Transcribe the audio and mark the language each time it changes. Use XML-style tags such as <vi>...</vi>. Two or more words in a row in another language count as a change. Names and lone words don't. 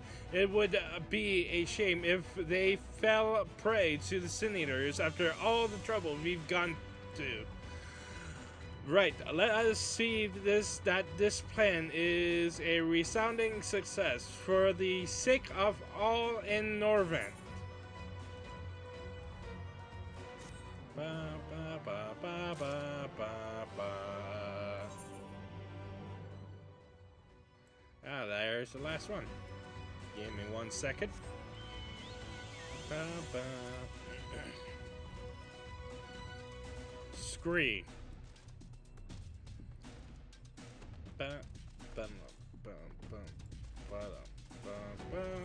<en>It would be a shame if they fell prey to the Sin Eaters after all the trouble we've gone to. Right, let us see that this plan is a resounding success for the sake of all in Norvent. Ba, ba, ba, ba, ba, ba, ba. Ah, there's the last one. Give me 1 second. Ba, ba. Scree. Ba, ba, ba, ba, ba, ba, ba.</en>